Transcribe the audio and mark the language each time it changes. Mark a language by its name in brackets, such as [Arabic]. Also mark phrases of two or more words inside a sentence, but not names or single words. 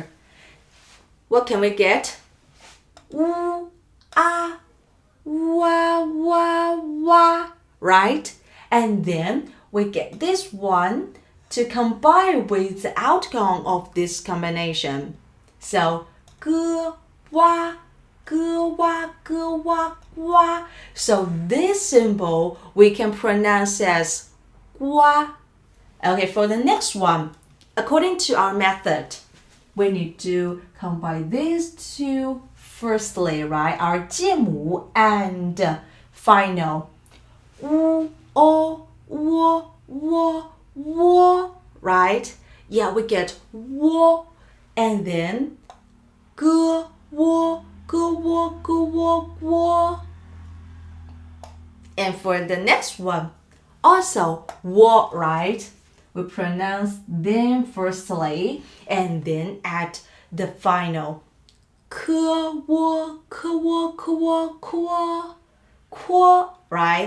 [English] What can we get? [Chinese] U, a, wa, wa, wa, [English] right? And then we get this one to combine with the outcome of this combination. So, [Chinese] ge, wa, [English] So this symbol we can pronounce as gua. Okay, for the next one, according to our method, we need to combine these two firstly, right? Our 介母 and final. [Chinese] U, o, wo, right? [English] Yeah, we get wo, and then ge, wo. And for the next one, also wo, right? We pronounce them firstly and then add the final. Quo, right?